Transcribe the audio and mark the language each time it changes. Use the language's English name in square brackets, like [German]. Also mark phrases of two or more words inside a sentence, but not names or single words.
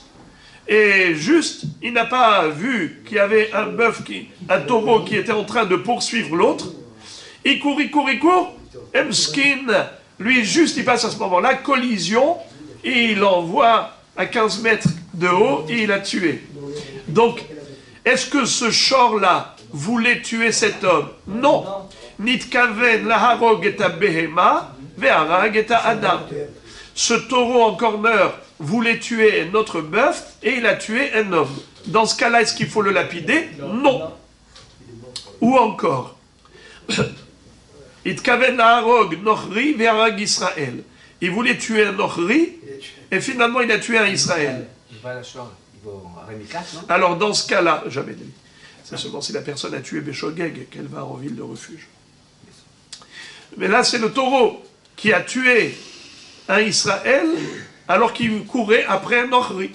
[French] Et juste, il n'a pas vu qu'il y avait un taureau qui était en train de poursuivre l'autre. Il court. Emskin, Lui, juste, il passe à ce moment-là, collision, et il l'envoie à 15 mètres de haut, et il a tué. Donc, est-ce que ce shor-là voulait tuer cet homme? Non. [Hebrew] נתכוון להרוג את הבהמה, והרג את האדם. [French] Ce taureau en corner voulait tuer notre bœuf, et il a tué un homme. Dans ce cas-là, est-ce qu'il faut le lapider? Non. Ou encore, [Hebrew] נתכוון להרוג נכרי והרג ישראל. [French] Il voulait tuer un nochri, et finalement il a tué un Israël. Alors dans ce cas-là, jamais de vie. C'est seulement si la personne a tué Béchogeg qu'elle va en ville de refuge. Mais là, c'est le taureau qui a tué un Israël alors qu'il courait après un Nochri.